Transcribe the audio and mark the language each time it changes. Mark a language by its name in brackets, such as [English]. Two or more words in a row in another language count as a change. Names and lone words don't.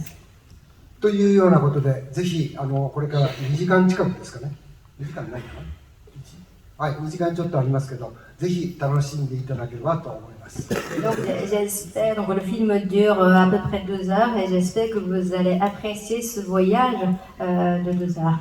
[Japanese] というようなことで、ぜひこれから2時間近くですかね。2時間ないかな。はい、2時間ちょっとありますけど、ぜひ楽しんでいただければと思います。 [French] Donc le film dure à peu près 2 heures et j'espère que vous allez apprécier ce voyage de 2 heures.